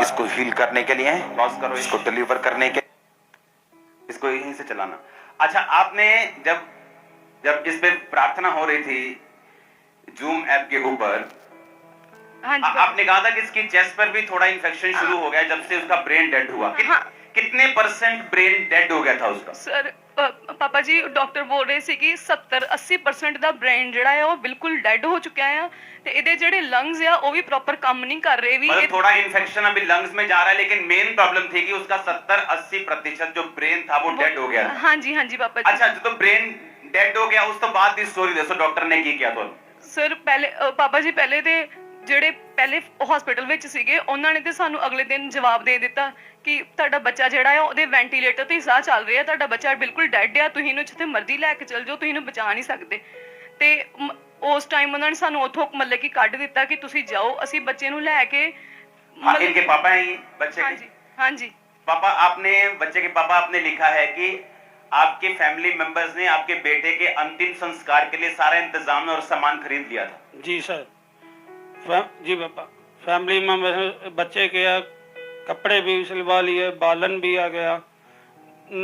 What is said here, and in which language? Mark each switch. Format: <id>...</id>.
<hi>इसको हील करने के लिए पॉज करो, इसको डिलीवर करने के, इसको यहीं से चलाना। अच्छा, आपने जब इस पे प्रार्थना हो रही थी जूम ऐप के ऊपर, आपने कहा था कि इसकी चेस्ट पर भी थोड़ा इन्फेक्शन शुरू हो गया जब से उसका ब्रेन डेड हुआ। कितने % ब्रेन डेड हो गया था उसका? सर पापा जी, डॉक्टर बोल रहे थे कि</hi> <pa>70-80% ਦਾ ਬ੍ਰੇਨ ਜਿਹੜਾ ਹੈ ਉਹ ਬਿਲਕੁਲ ਡੈਡ ਹੋ ਚੁੱਕਿਆ ਹੈ ਤੇ ਇਹਦੇ ਜਿਹੜੇ ਲੰਗਸ ਆ ਉਹ ਵੀ ਪ੍ਰੋਪਰ ਕੰਮ ਨਹੀਂ ਕਰ ਰਹੇ ਵੀ।</pa> <hi>मतलब थोड़ा इन्फेक्शन अभी लंग्स में जा रहा है, लेकिन मेन प्रॉब्लम थी कि उसका 70-80% जो ब्रेन था वो डेड हो गया। हाँ जी पापा जी। अच्छा, तो ब्रेन डेड हो गया,</hi> <pa>उस तो बाद दी स्टोरी दसो, डॉक्टर ने की किया तो?</pa> <hi>सर पहले पापा जी,</hi> <pa>ਪਹਿਲੇ ਤੇ ਜਿਹੜੇ ਪਹਿਲੇ ਹਸਪੀਟਲ ਵਿੱਚ ਸੀਗੇ ਉਹਨਾਂ ਨੇ ਤੇ ਸਾਨੂੰ ਅਗਲੇ ਦਿਨ ਜਵਾਬ ਦੇ ਦਿੱਤਾ ਕਿ ਤੁਹਾਡਾ ਬੱਚਾ ਜਿਹੜਾ ਹੈ ਉਹਦੇ ਵੈਂਟੀਲੇਟਰ ਤੇ ਸਾਹ ਚੱਲ ਰਿਹਾ, ਤੁਹਾਡਾ ਬੱਚਾ ਬਿਲਕੁਲ ਡੈਡ ਆ, ਤੁਸੀਂ ਇਹਨੂੰ ਜਿੱਥੇ ਮਰਜ਼ੀ ਲੈ ਕੇ ਚਲ ਜਾਓ, ਤੁਸੀਂ ਇਹਨੂੰ ਬਚਾ ਨਹੀਂ ਸਕਦੇ। ਤੇ ਉਸ ਟਾਈਮ ਉਹਨਾਂ ਨੇ ਸਾਨੂੰ ਉੱਥੋਂ ਮਤਲਬ ਕਿ ਕੱਢ ਦਿੱਤਾ ਕਿ ਤੁਸੀਂ ਜਾਓ। ਅਸੀਂ ਬੱਚੇ ਨੂੰ ਲੈ ਕੇ</pa> <hi>इनके पापा हैं बच्चे के? हाँ जी पापा, आपने बच्चे के पापा आपने लिखा है कि आपके फैमिली मेंबर्स ने आपके बेटे के अंतिम संस्कार के लिए सारा इंतजाम और सामान खरीद लिया था? जी सर, जी पापा। फैमिली मेंबर, बच्चे के कपड़े भी सिलवा लिए, बालन भी आ गया।</hi>